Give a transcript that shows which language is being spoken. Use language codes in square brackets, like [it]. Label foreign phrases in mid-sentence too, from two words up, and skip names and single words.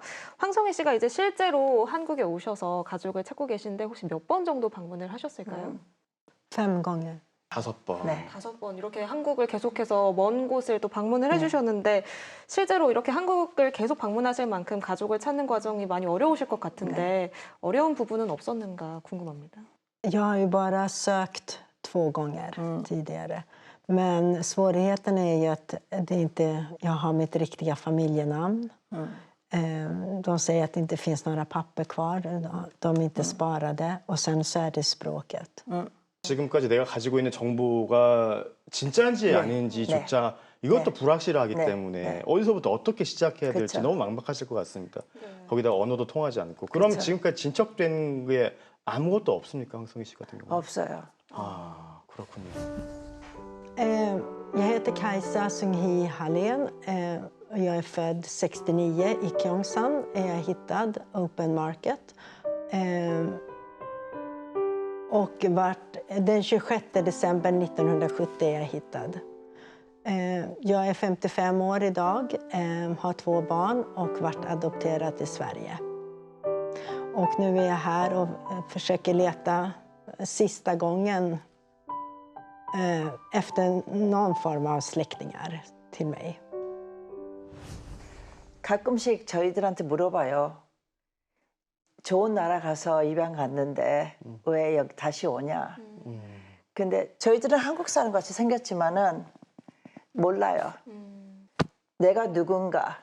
[ko] 황성희 씨가 이제 실제로 한국에 오셔서 가족을 찾고 계신데 혹시 몇 번 정도 방문을 하셨을까요? [sv] 5 gånger. [ko] 5번. 네. 5번 이렇게 한국을 계속해서 먼 곳을 또 방문을 해주셨는데 실제로 이렇게 한국을 계속 방문하실 만큼 가족을 찾는 과정이 많이 어려우실 것 같은데 어려운 부분은 없었는가 궁금합니다. [sv] Jag har ju bara sökt 2 gånger tidigare. Men svårigheten är ju att det inte, jag har mitt riktiga familjenamn. De säger att det inte finns några papper kvar. De är inte sparade. Och sen så är det språket. [ko] 지금까지 내가 가지고 있는 정보가 진짜인지 아닌지조차 이것도 네. 불확실하기 네. 때문에 네. 어디서부터 어떻게 시작해야 될지 그쵸. 너무 막막하실 것 같습니다. 거기다가 언어도 통하지 않고. 그럼 그쵸. 지금까지 진척된 게 아무것도 없습니까, 황성희 씨 같은 경우? 없어요. 아, 그렇군요. [sv] Jag heter Kajsa Sunghi Hallén. Jag är född 69 i Gyeongsang. Är jag hittad, [en] open market. [sv] Och den 26 december 1970 är jag hittad. Jag är 55 år idag, har 2 barn och varit adopterad till Sverige. Och nu är jag här och försöker leta sista gången efter någon form av släktingar till mig. [ko] 가끔씩 저희들한테 물어봐요. 좋은 나라 가서 입양 갔는데 왜 여기 다시 오냐. 근데 저희들은 한국 사람 같이 생겼지만은 몰라요. 내가 누군가.